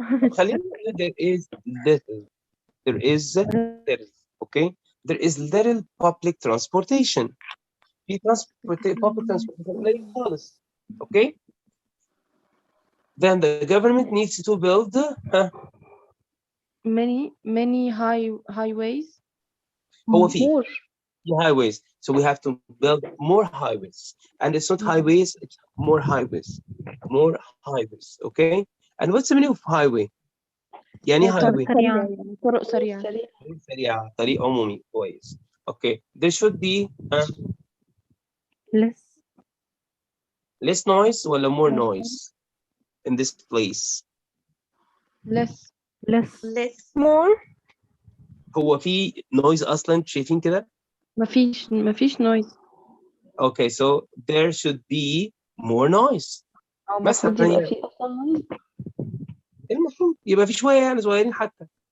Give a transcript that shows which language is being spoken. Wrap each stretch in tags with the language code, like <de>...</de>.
<ar>خلينا نقول</ar> <en>there is little. There is little. Okay? There is little public transportation.</en> <ar>في</ar> <en>public transportation</en> <ar>قليل خالص.</ar> <en>Okay? Then the government needs to build Many highways.</en> <ar>هو في</ar> <en>More. highways. So we have to build more highways. And it's not highways, it's more highways. More highways. Okay? And what's the meaning of highway?</en> <ar>يعني</ar> <en>highway.</en> <ar>طرق سريعة. طريق سريع، طريق عمومي كويس.</ar> <en>Okay. There should be less noise</en> <ar>ولا</ar> <en>more noise in this place. Less. More.</en> <ar>هو في noise أصلا شايفين كده؟ مفيش noise.</ar> <en>Okay, so there should be more noise.</en> <ar>مثلا يبقى في أصلا noise. المفروض يبقى في شوية يعني صغيرين حتى.</ar>